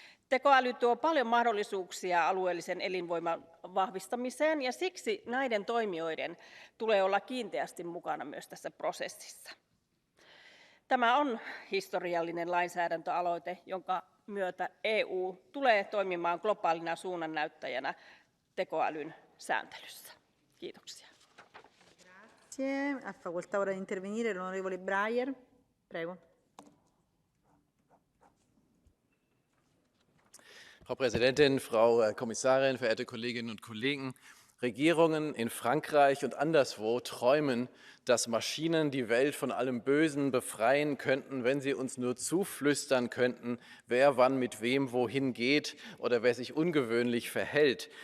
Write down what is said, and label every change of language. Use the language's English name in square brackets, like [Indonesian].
[Finnish] Tekoäly tuo paljon mahdollisuuksia alueellisen elinvoiman vahvistamiseen ja siksi näiden toimijoiden tulee olla kiinteästi mukana myös tässä prosessissa. Tämä on historiallinen lainsäädäntöaloite, jonka myötä EU tulee toimimaan globaalina suunnannäyttäjänä tekoälyn sääntelyssä. Kiitoksia. [Italian] Grazie. Ha facoltà ora di intervenire l'onorevole Breyer. Prego. [German] Frau Präsidentin, Frau Kommissarin, verehrte Kolleginnen und Kollegen! Regierungen in Frankreich und anderswo träumen, dass Maschinen die Welt von allem Bösen befreien könnten, wenn sie uns nur zuflüstern könnten, wer wann mit wem wohin geht oder wer sich ungewöhnlich verhält.